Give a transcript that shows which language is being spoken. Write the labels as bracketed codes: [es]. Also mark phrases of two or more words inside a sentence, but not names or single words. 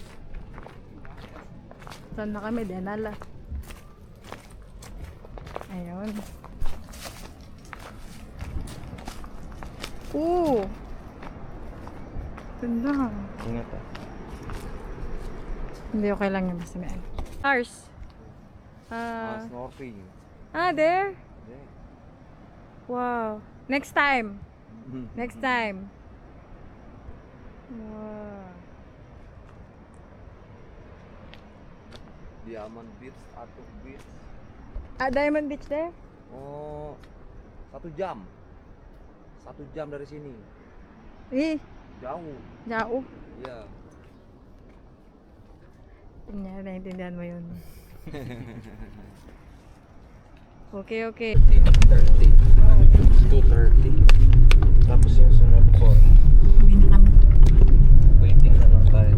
[tl] Saan na kami dinala? Ayun. Ganda. Ingat ah. Hindi, okay lang yun. Basta may ano. [en] Stars. snorkeling. There? Yeah. Wow. Next time. Next time. Wow. Diamond Beach, Atuk Beach. Diamond Beach there? [id] Oh, 1 jam. 1 jam dari sini. Jauh. Iya. [tl] Naintindihan mo yun. Okay. 2:30. Tapos yung sunod po. Uwi na kami. Waiting na lang tayo.